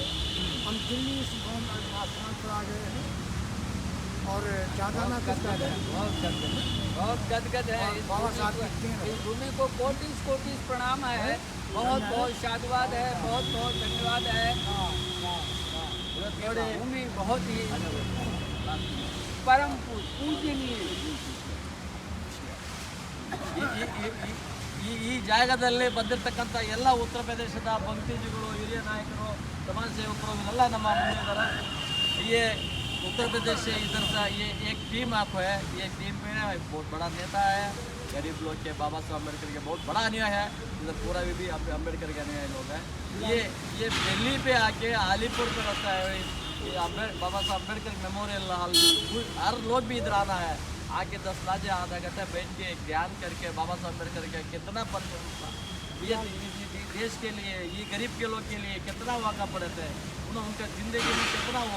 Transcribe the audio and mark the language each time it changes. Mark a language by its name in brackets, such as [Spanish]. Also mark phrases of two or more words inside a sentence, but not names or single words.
[Hindi] हम दिल्ली इस आस्थान पर आ गए हैं और ज़्यादा ना कुछ कर रहे हैं, बहुत गदगद है। और बाबा साहब की देन है। इस भूमि को कोटिस कोटिस प्रणाम है, बहुत बहुत साधुवाद है, बहुत बहुत धन्यवाद है। ये भूमि बहुत ही परम पूजनीय। [Kannada] ಈ ಜಾಗದಲ್ಲಿ ಬಂದಿರತಕ್ಕಂಥ ಎಲ್ಲ ಉತ್ತರ ಪ್ರದೇಶದ ಭಕ್ತಿಜಿಗಳು, ಹಿರಿಯ ನಾಯಕರು, ಸಮಾಜ ಸೇವಕರು ಇವರೆಲ್ಲ ನಮ್ಮ ಮುಂದೆ ಇದ್ದಾರೆ। [Hindi] ये उत्तर प्रदेश से इधर से ये एक टीम आप है, ये टीम में बहुत बड़ा नेता है, गरीब लोग के, बाबा साहब अम्बेडकर के बहुत बड़ा अनुयायी है। इधर पूरा भी अम्बेडकर के अनुयायी लोग हैं। ये दिल्ली पे आके आलीपुर पे रहता है। ये बाबा साहब अम्बेडकर [English] memorial hall, [Hindi] हर लोग भी इधर आना है, आके 10 लाजे आधा घंटा बैठ के ज्ञान करके बाबा साहब अम्बेडकर का कितना ये देश के लिए, ये गरीब के लोग के लिए कितना वाक़ा पड़े थे, उनका ज़िंदगी में कितना हुआ।